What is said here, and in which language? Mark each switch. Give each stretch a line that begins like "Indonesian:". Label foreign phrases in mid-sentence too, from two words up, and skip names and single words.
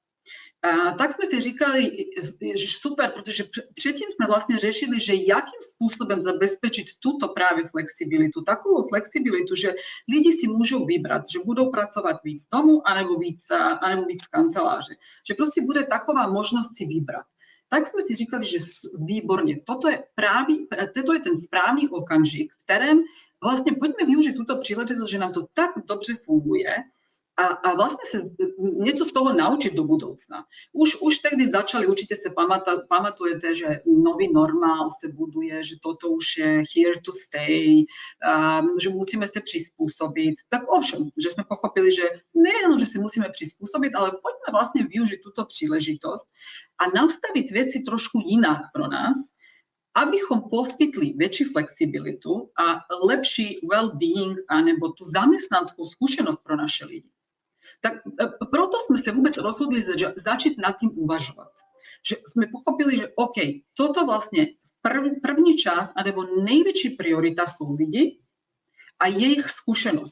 Czech: Tak jsme si říkali, že super, protože předtím jsme vlastně řešili, že jakým způsobem zabezpečit tuto právě flexibilitu, takovou flexibilitu, že lidi si můžou vybrat, že budou pracovat víc domu, anebo víc v kanceláři. Že prostě bude taková možnost si vybrat. Tak jsme si říkali, že výborně, toto je ten správný okamžik, v kterém vlastně pojďme využít tuto příležitost, že nám to tak dobře funguje,
Slovak: a vlastne sa niečo z toho naučiť do budoucna.
Czech: Už tehdy
Slovak: začali, určite sa pamatujete, že nový normál sa buduje, že toto už je
English: here to stay,
Slovak: že musíme sa prispôsobiť.
Czech: Tak ovšem,
Slovak: že sme pochopili, že nejen, že si musíme prispôsobiť, ale poďme vlastne využiť túto príležitosť a nastaviť veci trošku inak
Czech: pro nás, abychom poskytli
Slovak: väčšiu flexibilitu a lepší well-being anebo tú zamestnanskú skúsenosť
Czech: pro naše lidi. Tak proto
Slovak: sme sa vôbec rozhodli začať nad tým uvažovať. Že sme pochopili, že OK, toto vlastne první časť, alebo nejväčší priorita sú lidi a je ich skúsenosť.